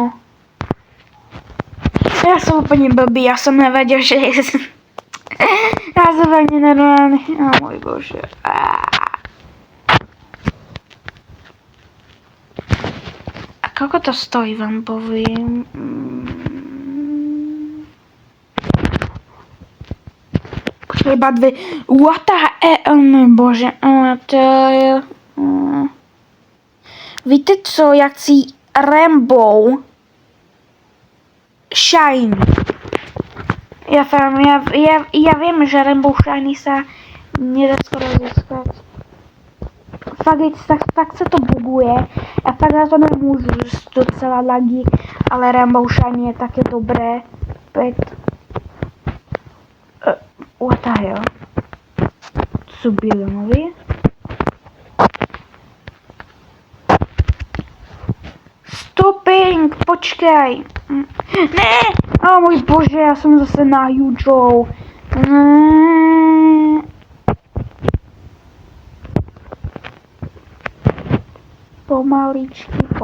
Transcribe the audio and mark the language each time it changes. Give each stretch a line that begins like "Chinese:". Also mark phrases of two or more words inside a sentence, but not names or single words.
Slovak: Ja som úplne blbý, ja som nevedel, že
Czech: Já jsem fakt nenormální. Oh můj bože.
Slovak: A koľko to stojí, vám poviem? Počkej, iba dve.
English: What the hell,
Slovak: môj bože. To je...
Czech: Víte co, jak si Rainbow Shiny.
Slovak: Ja viem, že Rainbow Shiny sa nedá skoro získať. Fakt sa to buguje. Ja fakt na to nemôžu, že sú docela lagy, ale Rainbow Shiny je také dobré.
English: What the hell?
Slovak: Sú bilionoví? Stopping! Počkaj! Ne! O môj bože, ja som zase na Hugeou. Pomaličky.